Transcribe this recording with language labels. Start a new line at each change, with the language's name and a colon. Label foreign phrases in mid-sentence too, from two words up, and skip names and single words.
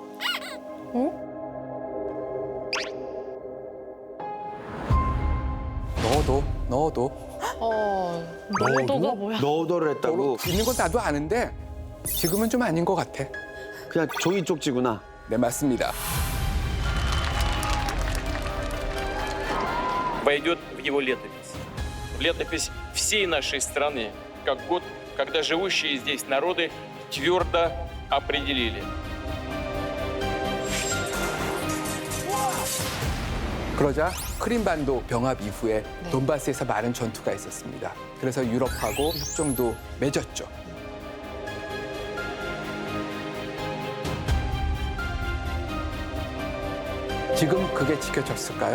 Korean: 넣어도. 넣어도가 뭐야? 넣어도를 했다고? 있는 건 나도 아는데 지금은 좀 아닌 것 같아. 그냥 종이 쪽지구나. 네, 맞습니다.
Russian: Войдет в его летопись. В летопись всей нашей страны, как год, когда живущие здесь народы твердо определили.
Korean: 그러자 크림반도 병합 이후에 돈바스에서 많은 전투가 있었습니다. 그래서 유럽하고 협정도 맺었죠. 지금 그게 지켜졌을까요?